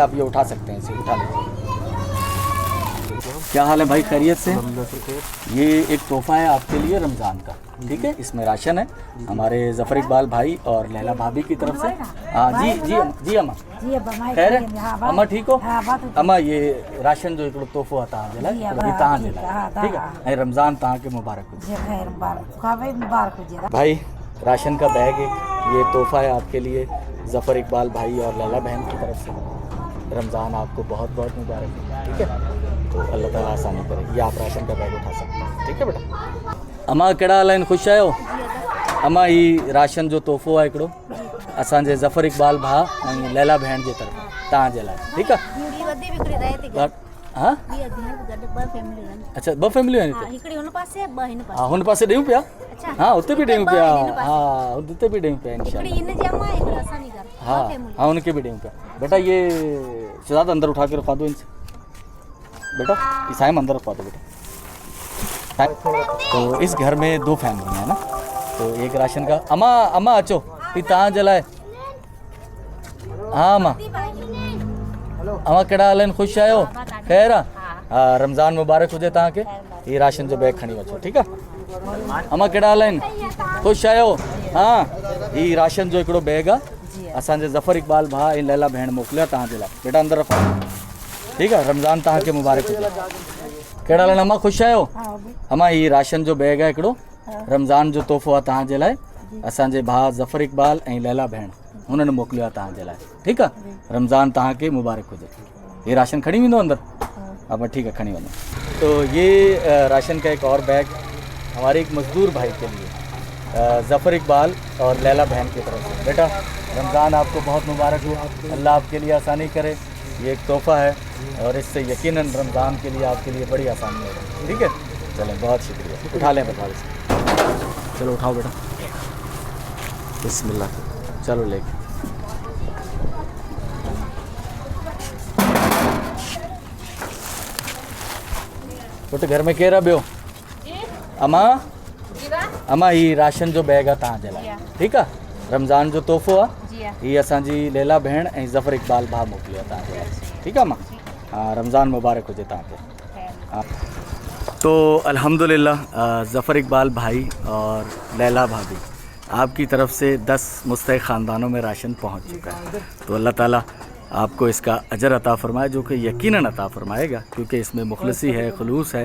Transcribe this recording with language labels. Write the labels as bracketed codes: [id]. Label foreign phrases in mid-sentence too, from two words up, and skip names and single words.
[ur] آپ یہ اٹھا سکتے ہیں، اسے اٹھا لیجیے۔ کیا حال ہے بھائی، خیریت سے? یہ ایک تحفہ ہے آپ کے لیے رمضان کا، ٹھیک ہے? اس میں راشن ہے ہمارے ظفر اقبال بھائی اور لیلیٰ بھابھی کی طرف سے. ہاں جی جی جی اماں خیر ہے، اماں ٹھیک ہو? [sd] अम्मा ये राशन जो हिकिड़ो तोहफ़ो आहे तव्हांजे लाइ, ये तव्हांजे लाइ, [ur] ٹھیک ہے? [sd] ऐं रमज़ान तव्हांखे मुबारक हुजे। [ur] بھائی راشن کا بیگ ہے، یہ تحفہ ہے آپ کے لیے ظفر اقبال بھائی اور لیلیٰ بہن کی طرف سے. رمضان آپ کو بہت بہت مبارک ہے، ٹھیک ہے? تو اللہ تعالیٰ آسانی کرے، یہ آپ راشن کا بیگ اٹھا سکتے ہیں، ٹھیک ہے بیٹا? [sd] अम्मा कहिड़ा हाल आहिनि, ख़ुशि आहियो? अम्मा ही राशन जो तोहफ़ो आहे हिकिड़ो असांजे ज़फ़र इकबाल भाउ ऐं लैला भेण जे तरफ़ तव्हांजे लाइ, ठीकु आहे? हाँ अच्छा, 2 फैमिलियूं आहिनि, हा हुन पासे ॾियूं पिया, हाँ उते बि ॾियूं पिया, हाँ उते बि ॾियूं पिया इंशाअल्लाह, [ur] ہاں ہاں ان کے بھی [sd] ॾियूं पिया। [ur] بیٹا یہ شہزاد اندر اٹھا کے رکھوا دو ان سے، بیٹا عیسائم اندر رکھوا دو بیٹا. تو اس گھر میں 2 فیملی ہے نا، تو ایک راشن کا. [sd] अम्मा अम्मा अचो ही तव्हांजे लाइ, हाँ अम्मा अम्मा कहिड़ा हाल आहिनि, ख़ुशि आहियो? ख़ैर आहे? हा रमज़ान मुबारक हुजे तव्हांखे, हीअ राशन जो बैग खणी वठो, ठीकु आहे? अम्मा कहिड़ा हाल आहिनि, ख़ुशि आहियो? हाँ हीअ राशन जो हिकिड़ो बैग आहे असांजे ज़फ़र इकबाल भाउ ऐं लैला भेण मोकिलियो आहे तव्हांजे लाइ, बेटा अंदरि रखो, ठीकु आहे? रमज़ान तव्हांखे मुबारक हुजे। कहिड़ा हाल आहिनि अम्मा, ख़ुशि आहियो? अम्मा हीअ राशन जो बैग आहे हिकिड़ो, रमज़ान जो तोहफ़ो आहे तव्हांजे लाइ, असांजे भाउ ज़फ़र इकबाल ऐं लैला भेण उन्हनि मोकिलियो आहे तव्हांजे लाइ, ठीकु आहे? रमज़ान तव्हांखे मुबारक हुजे। ये राशन खणी वेंदो अंदर? [ur] اب ٹھیک ہے کھڑی والا. تو یہ راشن کا ایک اور بیگ ہمارے ایک مزدور بھائی کے لیے ظفر اقبال اور لیلیٰ بہن کی طرف سے. بیٹا رمضان آپ کو بہت مبارک ہو، اللہ آپ کے لیے آسانی کرے. یہ ایک تحفہ ہے اور اس سے یقیناً رمضان کے لیے آپ کے لیے بڑی آسانی ہوگی، ٹھیک ہے? چلیں، بہت شکریہ. اٹھا لیں بیٹا، چلو اٹھاؤ بیٹا، بسم اللہ، چلو لے کے. [sd] बेटे घर में केरु ॿियो? अम्मा अम्मा ही राशन जो बैग आहे तव्हांजे लाइ, ठीकु आहे? रमज़ान जो तोहफ़ो आहे, हीअ असांजी लैला भेण ऐं ज़फ़र इकबाल भाउ मोकिलियो आहे तव्हांजे लाइ, ठीकु आहे अम्मा? [ur] ہاں، رمضان مبارک ہو جتا پے. हाँ। تو الحمدللہ ظفر اقبال بھائی اور لیلیٰ بھابھی آپ کی طرف سے 10 مستحق خاندانوں میں راشن پہنچ چکا ہے. تو اللہ تعالیٰ آپ کو اس کا اجر عطا فرمائے، جو کہ یقیناً عطا فرمائے گا، کیونکہ اس میں مخلصی ہے، خلوص ہے.